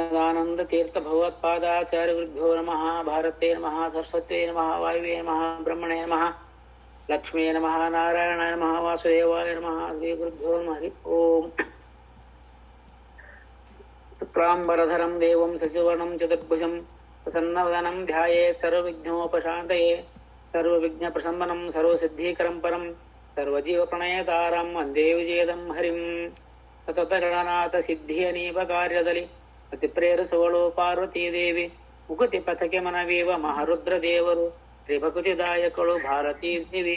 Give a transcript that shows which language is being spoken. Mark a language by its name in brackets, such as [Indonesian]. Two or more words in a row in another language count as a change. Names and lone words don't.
[Sanskrit] ಬ್ರಹ್ಮಾನಂದ ತೀರ್ಥ ಭಗವತ್ಪಾದಾಚಾರ್ಯ ಗುರುಭ್ಯೋ ನಮಃ. ಭಾರತೇ ನಮಃ, ಸರಸ್ವತೇ ನಮಃ, ವಾಯುವೇ ನಮಃ, ಬ್ರಹ್ಮಣೇ ನಮಃ, ಲಕ್ಷ್ಮೀ ನಮಃ, ನಾರಾಯಣಾಯ ನಮಃ, ವಾಸುದೇವಾಯ ನಮಃ. ಶ್ರೀ ಗುರುಭ್ಯೋ ನಮಃ. ಹರಿ ಓಂ. ಶುಕ್ಲಾಂಬರಧರಂ ದೇವಂ ಶಶಿವರ್ಣಂ ಚತುರ್ಭುಜಂ ಪ್ರಸನ್ನವದನಂ ಧ್ಯಾಯೇತ್ ಸರ್ವವಿಘ್ನೋಪಶಾಂತಯೇ ಸರ್ವವಿಘ್ನಪ್ರಶಮನಂ ಸರ್ವಸಿದ್ಧೀಕರಂ ಪರಂ ಸರ್ವಜೀವಪ್ರಣಯತಾರಂ ವಂದೇ ವಿಜಯದಂ ಹರಿಂ. [Kannada] ಸತತ ಗಣನಾಥ ಸಿದ್ಧಿಯನೀಪ ಕಾರ್ಯದಲ್ಲಿ ಅತಿ ಪ್ರೇರಿಸುವಳು ಪಾರ್ವತೀ ದೇವಿ. ಮುಕುತಿ ಪಥಕ್ಕೆ ಮನವೀವ ಮಹಾರುದ್ರ ದೇವರು ತ್ರಿಭಕುತಿದಾಯಕಳು ಭಾರತೀ ದೇವಿ.